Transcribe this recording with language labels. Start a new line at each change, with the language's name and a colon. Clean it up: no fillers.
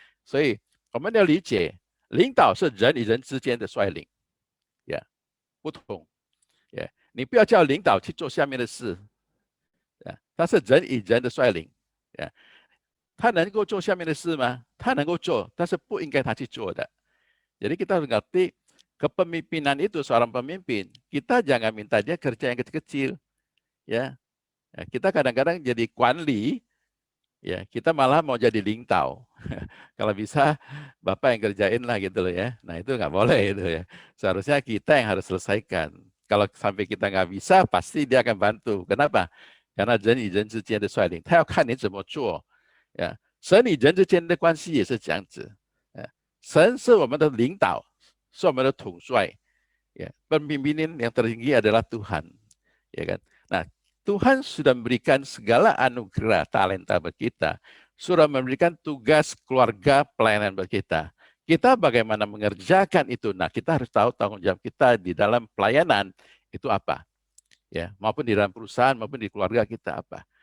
Chinese: 所以我们要理解，领导是人与人之间的率领，呀，不同，呀，你不要叫领导去做下面的事，呀，他是人与人的率领，呀，他能够做下面的事吗？他能够做，但是不应该他去做的。
Indonesian: Jadi kita harus ngerti kepemimpinan itu seorang pemimpin, kita jangan minta dia kerja yang kecil-kecil, ya. Kita kadang-kadang jadi Kuan Li, ya kita malah mau jadi Lingtao. Kalau bisa Bapak yang kerjain lah gitu loh ya. Nah itu nggak boleh itu ya. Seharusnya kita yang harus selesaikan. Kalau sampai kita nggak bisa, pasti dia akan bantu. Kenapa? Karena
Chinese: 人与人之间的率领，他要看你怎么做。呀，神与人之间的关系也是这样子。神是我们的领导，是我们的统帅。
Indonesian: Ya, pemimpinan yang tertinggi adalah Tuhan, ya kan? Nah, Tuhan sudah memberikan segala anugerah talenta bagi kita, sudah memberikan tugas keluarga pelayanan bagi kita. Kita bagaimana mengerjakan itu? Nah, kita harus tahu tanggung jawab kita di dalam pelayanan itu apa, ya, maupun di dalam perusahaan maupun di keluarga kita apa.